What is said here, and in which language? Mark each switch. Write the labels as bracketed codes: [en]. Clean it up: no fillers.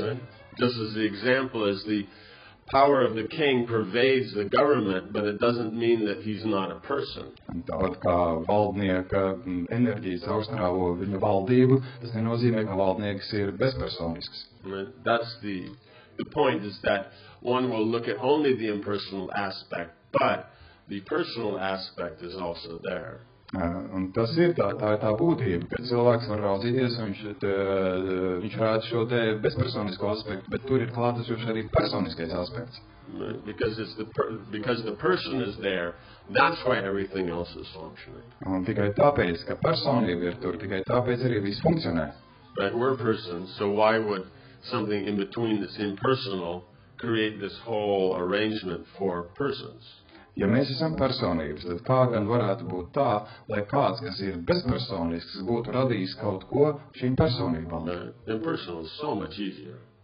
[en] Right? Just as the example is the power of the king pervades the government, but it doesn't mean that he's not a person. [lv] Tāpat kā valdnieka enerģijas caurstrāvo viņa valdību, tas nenozīmē, ka valdnieks ir bezpersonisks. [en] Right? That's the point is that one will look at only the impersonal aspect, but the personal aspect is also there. [lv] Un tas ir tā ir tā būtība, ka cilvēks var raudzīties, un viņš rāda šo te bezpersonisko aspektu, bet tur ir klātesošs arī personiskais aspekts. [en] Because the person is there, that's why everything else is functioning. [lv] Un tikai tāpēc, ka personība ir tur, tikai tāpēc arī viss funkcionē. [en] Right, we're persons, so why would something in between that's impersonal create this whole arrangement for persons? [lv] Ja mēs esam personības, tad kā gan varētu būt tā, lai kāds, kas ir bezpersonisks, būtu radījis kaut ko šīm personībām? [en] Impersonal is so much easier.